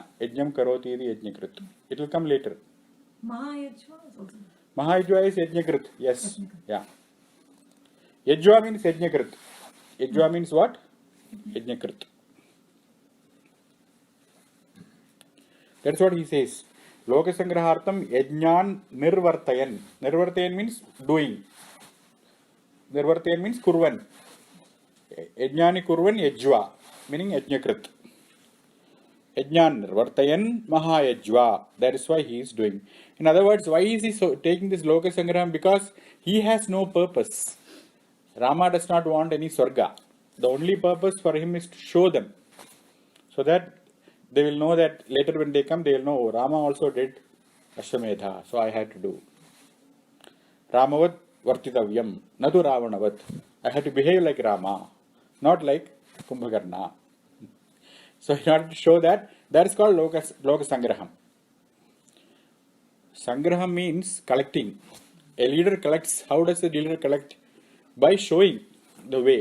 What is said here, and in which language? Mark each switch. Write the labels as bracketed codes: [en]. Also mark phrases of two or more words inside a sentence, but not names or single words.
[sa] Yajnam karoti iti yajnakrit. [en] It will come later. Mahayajva is also... Mahayajva is yajnakrit. Yes. Yajnakrit. Yeah. Yajva means yajnakrit. Yajva means what? Yajnakrit. That's what he says. [sa] Lokasangrahartam yajnan nirvartayan. [en] Nirvartayan means doing. Nirvartayan means kurvan. [sa] Yajnani kurvan yajva, meaning yajnakrit. Yajnan nirvartayan mahayajva. [en] That is why he is doing. In other words, why is he so taking this Lokasangraham? Because he has no purpose. Rama does not want any Swarga. The only purpose for him is to show them. So that they will know that later when they come, they will know, oh, Rama also did Ashwamedha, so I had to do. [sa] Ramavat vartitavyam, nadu Ravanavat. [en] I had to behave like Rama, not like Kumbhakarna. So in order to show that, that is called Loka Sangraham. Sangraham means collecting. A leader collects. How does a leader collect? By showing the way.